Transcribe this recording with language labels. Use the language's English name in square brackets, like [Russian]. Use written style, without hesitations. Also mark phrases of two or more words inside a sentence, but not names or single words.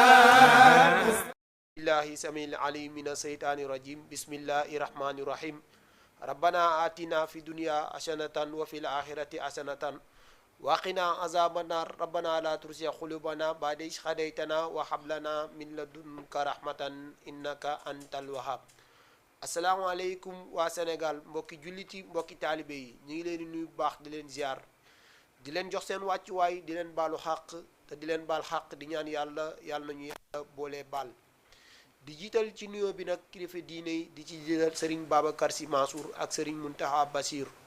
[Arabic] الله سميع العليم من الشيطان الرجيم بسم الله الرحمن الرحيم ربنا آتنا في الدنيا حسنة وفي الآخرة حسنة وقنا عذاب النار ربنا لا تزغ قلوبنا بعد إذ هديتنا وهب لنا من لدنك رحمة إنك أنت الوهاب [Wolof] asalaamaaleykum waa Sénégal mbokki jullit yi mbokki taalibe yi ñu ngi leen di nuyu bu baax di leen ziar di leen jox seen wàccuwaay di leen baalu xàq te di leen baal xàq di ñaan yàlla nañu yàlla boolee baal di jiital ci nuyoo bi nag kilifa diine yi di ci jiital Serigne Babacar Sy Mansour ak Serigne Mountakha Bassir